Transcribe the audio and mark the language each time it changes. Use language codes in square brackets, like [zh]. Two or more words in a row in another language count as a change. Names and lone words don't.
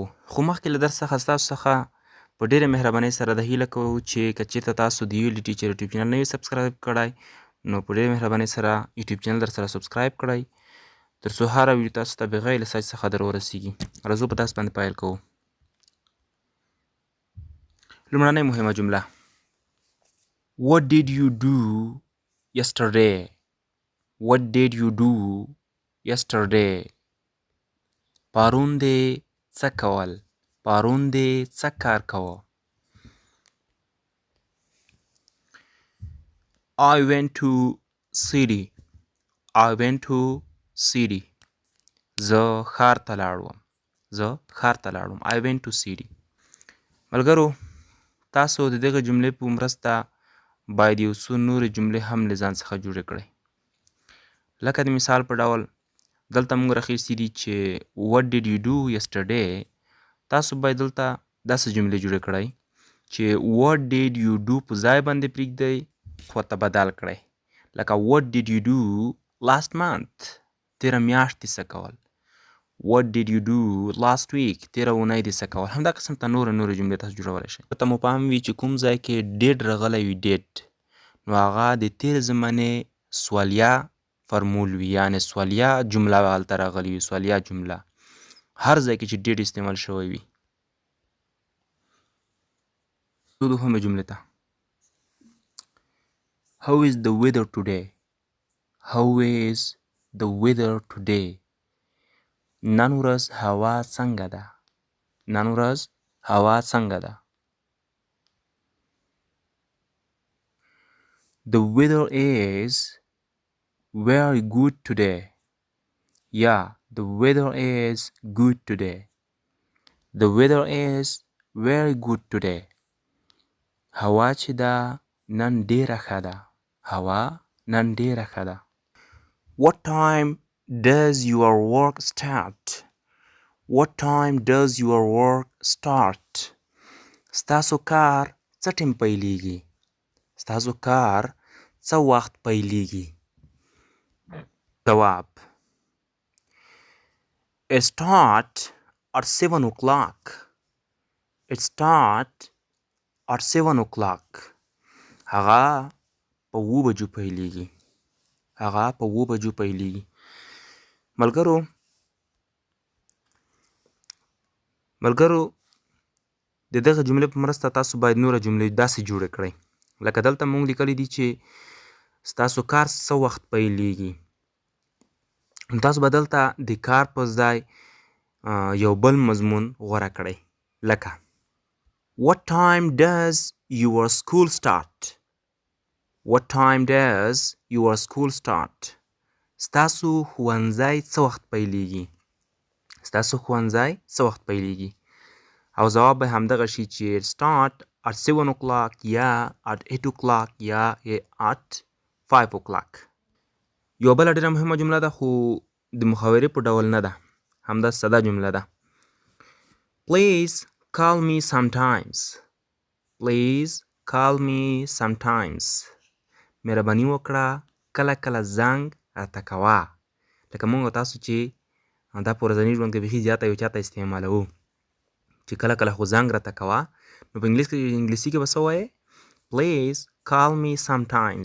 [ps] خو مخکې له درس څخه ستاسو څخه په ډېرې مهربانۍ سره د هیله کوو چې که چېرته تاسو د ULD ټیچر یوټیوب چینل نه وي سبسکرایب کړی نو په ډېرې مهربانۍ سره یوټیوب چینل در سره سبسکرایب کړئ تر څو هره ویډیو تاسو ته بغیر له سرچ څخه در ورسیږي. راځو په درس باندې پیل کوو. لومړنۍ مهمه جمله [en] What did you do yesterday? What did you do yesterday? [ps] پرون دې څه کول؟ پرون دې څه کار کوه؟ [en] I went to city. I went to city. [ps] زه ښار ته لاړم. زه ښار ته لاړم. [en] I went to city. [ps] ملګرو تاسو د دغه جملې په مرسته باید یو څو نورې جملې هم له ځان څخه جوړې کړئ. لکه د مثال په ډول دلته موږ راخیستي دي چې [en] What did you do yesterday؟ [ps] تاسو باید دلته داسې جملې جوړې کړئ چې [en] What did you do [ps] په ځای باندې پرېږدئ خو ورته بدل کړئ. [en] لکه What did you do last month؟ [ps] تېره میاشت دې څه کول؟ [en] What did you do last week؟ [ps] تېره اونۍ دې څه کول؟ همدا قسم ته نورې جملې تاسو جوړولی شئ. ورته مو پام وي چې کوم ځای کې did راغلی وي did نو هغه د تېرې زمانې سوالیه فرمول وي، یعنې سوالیه جمله به هلته راغلې وي، سوالیه جمله. هر ځای کې چې did استعمال شوی وي. دوهمې جملې ته [en] How is the weather today؟ How is the weather today؟ [ps] نن ورځ هوا څنګه ده؟ نن ورځ هوا څنګه ده؟ [en] The weather is very good today. Yeah, the weather is good today. The weather is very good today. [ps] هوا چې ده نن ډېره ښه ده. هوا نن ډېره ښه ده. [en] What time does your work start؟ What time does your work start؟ [ps] ستاسو کار څه ټیم پیلیږي؟ ستاسو کار څه وخت پیلیږي؟ [en] جواب It start at 7 o'clock. It start at 7 o'clock. [ps] هغه په 7 بجو پیلیږي. هغه په 7 بجو پیلیږي. ملګرو د دغه جملې په مرسته تاسو باید نوره جملې داسې جوړې کړئ. لکه دلته موږ لیکلی دي چې ستاسو کار څه وخت پیلیږي. نو تاسو به دلته د کار په ځای یو بل مضمون غوره کړئ. [en] لکه What time does your school start؟ What time does your school start؟ [ps] ستاسو ښوونځی څه وخت پیلیږي؟ ستاسو ښوونځی څه وخت پیلیږي؟ او ځواب به همدغه شي چې [en] start at 7 o'clock [ps] یا [en] at 8 o'clock [ps] یا [en] at 5 o'clock. [ps] یو بله ډېره مهمه جمله ده خو د محاورې په ډول نه ده. همدا ساده جمله ده. [en] Please call me sometimes. Please call me sometimes. [ps] مهرباني وکړه کله کله زنګ راته کوه. لکه موږ تاسو چې دا په ورځني ژوند کې بیخي زیاته یو چاته استعمالوو چې کله کله خو زنګ راته کوه نو په انګلیسي کې به څه وایې [en] Please call me sometimes.